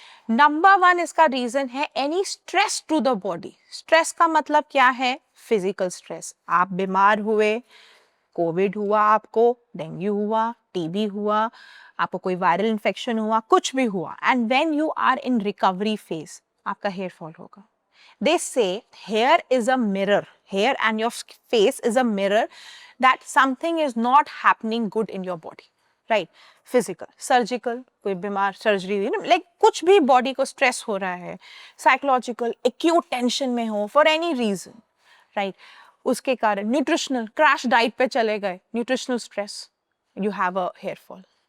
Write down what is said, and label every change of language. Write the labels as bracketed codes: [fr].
[hi] Number one इसका reason है [en] Any stress to the body. [hi] Stress का मतलब क्या है? Physical stress. आप बीमार हुए, कोविड हुआ, आपको डेंगू हुआ, टीबी हुआ, आपको कोई वायरल इन्फेक्शन हुआ, कुछ भी हुआ, [en] and when you are in recovery phase [hi] आपका हेयर फॉल होगा। [en] They say hair is a mirror. Hair and your face is a mirror that something is not happening good in your body. Right? [hi] Physical, surgical, कोई बीमार surgery हुई ना, like कुछ भी body को stress हो रहा है, साइकोलॉजिकल, एक्यूट टेंशन में हो [en] for any reason, [hi] राइट, उसके कारण न्यूट्रिशनल क्रैश डाइट पे चले गए, nutritional stress, [en] You have a hair fall.